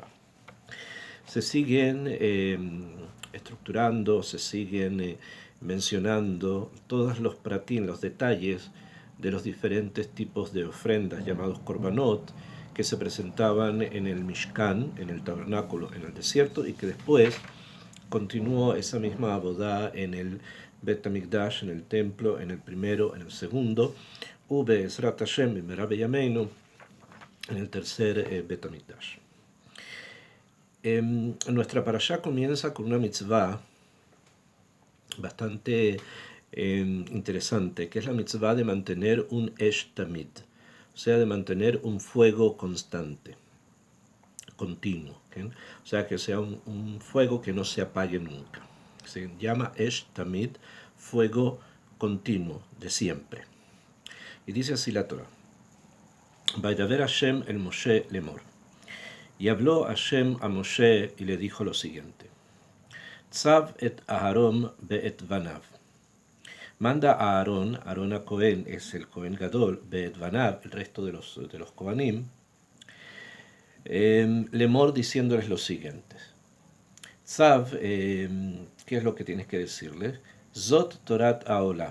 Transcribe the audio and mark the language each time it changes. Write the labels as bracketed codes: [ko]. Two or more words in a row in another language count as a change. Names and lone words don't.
[es] Se siguen estructurando, se siguen mencionando todos los pratim, los detalles de los diferentes tipos de ofrendas llamados korbanot que se presentaban en el Mishkan, en el tabernáculo, en el desierto, y que después continuó esa misma abodá en el Bet HaMikdash, en el templo, en el primero, en el segundo, [he] בעזרת השם במהרה בימינו, [es] en el tercer Bet HaMikdash. Nuestra parashá comienza con una mitzvah bastante interesante, que es la mitzvah de mantener un [he] אש תמיד, [es] o sea, de mantener un fuego constante, continuo, ¿okay? O sea, que sea un fuego que no se apague nunca. Se llama [he] אש תמיד, [es] fuego continuo, de siempre. Y dice así la Torah: [he] וידבר השם אל משה לאמר. [es] Y habló Hashem a Moshe y le dijo lo siguiente: [he] צו את אהרן ואת בניו. [es] Manda a Aarón, Aarón a Cohen es el [he] כהן גדול, ואת בניו, [es] el resto de los Kohanim, lemor, diciéndoles lo siguiente. Tzav, ¿qué es lo que tienes que decirles? [he] זאת תורת העולה.